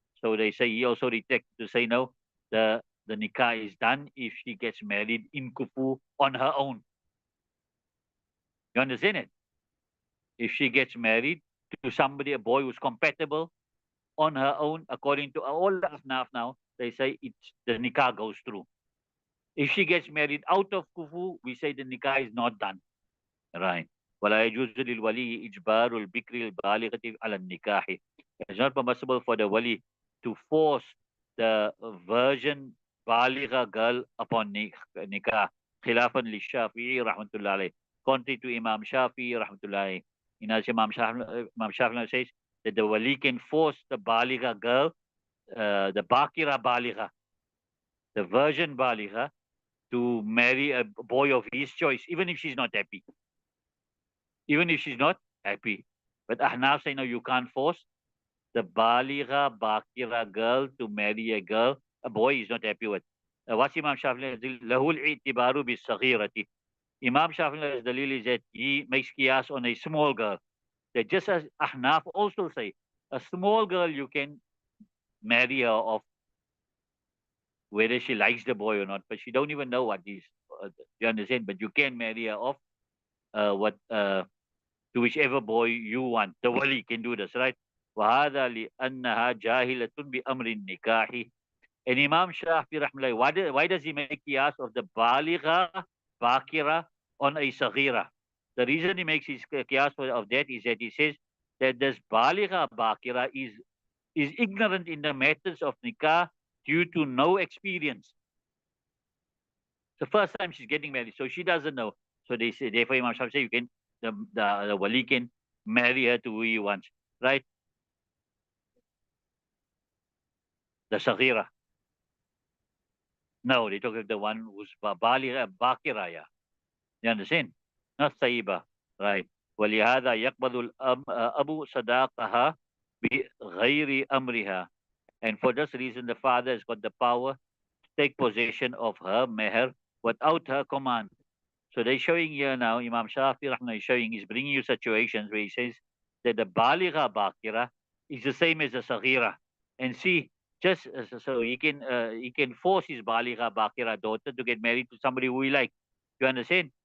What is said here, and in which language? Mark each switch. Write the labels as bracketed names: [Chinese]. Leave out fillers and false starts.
[English] So they say he also retracted to say no, the nikah is done if she gets married in kufu on her own. You understand it? If she gets married to somebody, a boy who's compatible on her own, according to all the Ahnaf now, they say the nikah goes through. If she gets married out of kufu, we say the nikah is not done. Right. [Arabic] ولا يجوز للولي إجبار البكر البالغة على النكاح. [English] It's not permissible for the wali to force the virgin baligha girl upon nikah. [Arabic] خلافا للشافعي رحمة الله عليه. [English] Contrary to Imam Shafi rahmatullahi. In as Imam Shafi says that the wali can force the baligha girl, the bakira baligha, the virgin baligha, to marry a boy of his choice, even if she's not happy. Even if she's not happy. But Ahnaf say, no, you can't force the baligha bakira girl to marry a boy he's not happy with. What's Imam Shafi? [Arabic] Lahul i'tibaru bis saghirati. [English] Imam Shafi'i's dalil is that he makes qiyas on a small girl. That just as Ahnaf also say, a small girl you can marry her off, whether she likes the boy or not, but she don't even know what is. You understand? But you can marry her off to whichever boy you want. The wali can do this, right? [Arabic] وهذا لأنها جاهلة بأمر النكاح. [English] And Imam Shafi rahmallah, why does he make qiyas of the baligha, bakira on a saghira? The reason he makes his qiyas of that is that he says that this baligha, bakira is ignorant in the methods of nikah due to no experience. The first time she's getting married, so she doesn't know. So they say, therefore Imam Shafi say you can, the wali can marry her to who he wants, right? The saghira. No, they talk of the one who's baligha, bakira, yeah. You understand? Not Saiba, right? [Arabic] ولهذا يقبل الأب صداقها بغير أمرها. [English] And for this reason, the father has got the power to take possession of her meher without her command. So they're showing here now, Imam Shafi Rahman is showing, he's bringing you situations where he says that the baligha bakira is the same as a saghira. And see, just so he can force his baligha bakira daughter to get married to somebody who he likes. You understand?